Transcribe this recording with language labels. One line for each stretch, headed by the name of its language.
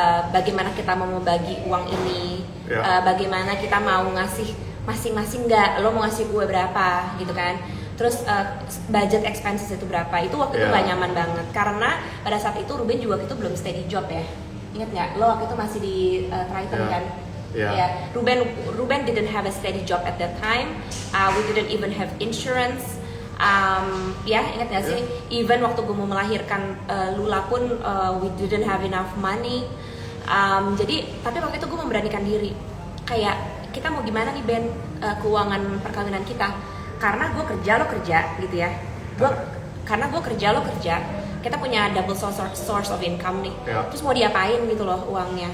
Indonesian: Bagaimana kita mau membagi uang ini, bagaimana kita mau ngasih masing-masing, lo mau ngasih gue berapa gitu kan, terus budget expenses itu berapa, itu waktu itu gak nyaman banget, karena pada saat itu Ruben juga waktu itu belum steady job ya, ingat nggak, lo waktu itu masih di Triton kan.
English: Ruben didn't have a steady job at that time, we didn't even have insurance.
Indonesian: Ingat gak sih? Even waktu gue mau melahirkan Lula pun
English: we didn't have enough money.
Indonesian: Jadi, tapi waktu itu gue memberanikan diri. Kayak kita mau gimana nih Ben, keuangan perkawinan kita? Karena gue kerja, lo kerja gitu ya. Karena gue kerja, lo kerja. Kita punya
English: double source of income
Indonesian: nih. Terus mau diapain gitu loh uangnya?